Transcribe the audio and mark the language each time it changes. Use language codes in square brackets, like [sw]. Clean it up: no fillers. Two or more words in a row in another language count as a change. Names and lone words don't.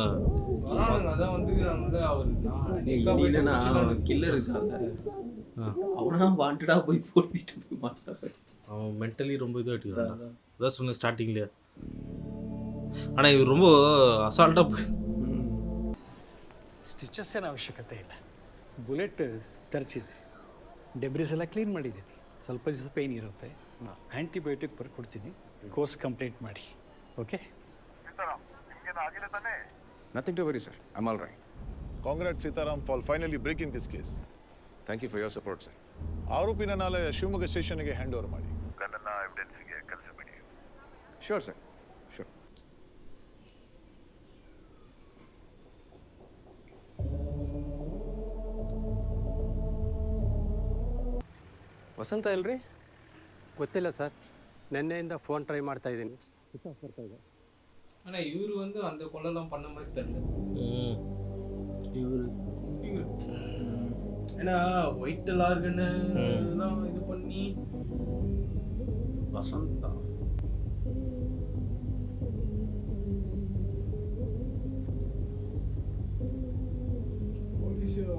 [ta] வரானுங்க, அதான் வந்துக்கிறானுல்ல அவரு. கில்லர் இருக்காங்க, அவனா வாண்டடா போய் போடுத்திட்டு போய் மாட்டாரு. அவன் மென்டலி ரொம்ப இதுவாகிட்டு அதான் சொன்னேன் ஸ்டார்டிங்லேயே. ஆனால் இவர் ரொம்ப ಅಸಾಲ್ಟಾಗಿ போய் [kn] ಸ್ಟಿಚಸ್ ಏನು ಅವಶ್ಯಕತೆ ಇಲ್ಲ. ಬುಲೆಟ್ ತರ್ಚಿದೆ, ಡೆಬ್ರಿಸ್ ಎಲ್ಲ ಕ್ಲೀನ್ ಮಾಡಿದ್ದೀನಿ. ಸ್ವಲ್ಪ ದಿವಸ ಪೇಯ್ನ್ ಇರುತ್ತೆ. ಆ್ಯಂಟಿಬಯೋಟಿಕ್ ಬರ್ಕೊಡ್ತೀನಿ, [en] course complete [kn] ಮಾಡಿ. ಓಕೆ? [en] Nothing to worry, sir. I'm all right. Congrats, Sitaram, for finally breaking this case. Thank you for your support, sir. [kn] ಆರೋಪಿನ ನಾಳೆ ಶಿವಮೊಗ್ಗ ಸ್ಟೇಷನ್ಗೆ [en] hand over [kn] ಮಾಡಿ. [en] Sure, sir. Sure. [kn] ವಸಂತ ಇಲ್ರಿ? ಗೊತ್ತಿಲ್ಲ ಸರ್, ನಿನ್ನೆಯಿಂದ [en] phone try [kn] ಮಾಡ್ತಾ ಇದ್ದೀನಿ. [ta] ஆனா இவரு வந்து அந்த கொலைலாம் பண்ண மாதிரி தெரியல. இவரு ஏன்னா ஒயிட் லார்கன் எல்லாம் இது பண்ணி வசந்தா போலீஸ்